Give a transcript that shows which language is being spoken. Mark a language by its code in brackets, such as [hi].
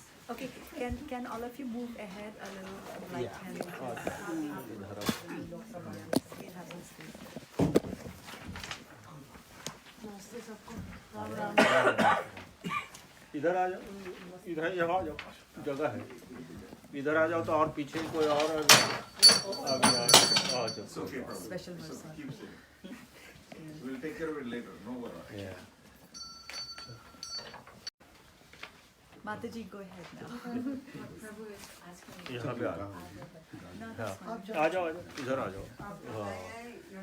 [en] Okay, can all of you move ahead a little? Like, can we have some space? [hi] इधर आ जाओ, इधर यहाँ आ जाओ, जगह है, इधर आ जाओ तो और पीछे कोई और आगे आ जाओ. [en] Special mercy. We'll take care of it later, no worry. Yeah. Mataji, go ahead now. Prabhu is asking. [hi] यहाँ पे आ जाओ. [en] No, that's fine. [hi] आ जाओ, इधर आ जाओ.